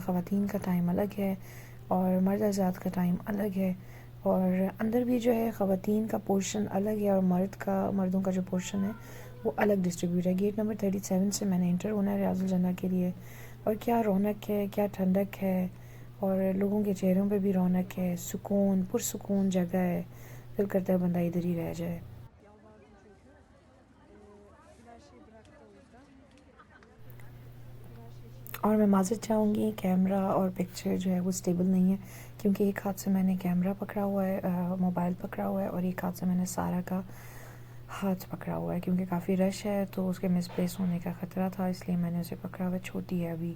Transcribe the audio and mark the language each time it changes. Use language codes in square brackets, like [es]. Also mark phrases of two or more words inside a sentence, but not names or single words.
[ur] خواتین کا ٹائم الگ ہے اور مرد حضرات کا ٹائم الگ ہے اور اندر بھی جو ہے خواتین کا پورشن الگ ہے اور مردوں کا جو پورشن ہے وہ الگ ڈسٹریبیوٹ ہے. [en] gate number [ur] 37 سے میں نے انٹر ہونا ہے ریاض الجنہ کے لیے اور کیا رونق ہے، کیا ٹھنڈک ہے، اور لوگوں کے چہروں پہ بھی رونق ہے، سکون، پرسکون جگہ ہے. دل کرتا ہے بندہ ادھر ہی رہ جائے. [tr] Her şeyi bıraktı o yüzden. Her şey için [ur] اور میں معذرت چاہوں گی، کیمرہ اور پکچر جو ہے وہ اسٹیبل نہیں ہے، کیونکہ ایک ہاتھ سے میں نے کیمرہ پکڑا ہوا ہے، موبائل پکڑا ہوا ہے، اور ایک ہاتھ سے میں نے سارہ کا ہاتھ پکڑا ہوا ہے، کیونکہ کافی رش ہے تو اس کے مس پلیس ہونے کا خطرہ تھا، اس لیے میں نے اسے پکڑا ہوا ہے. چھوٹی ہے ابھی.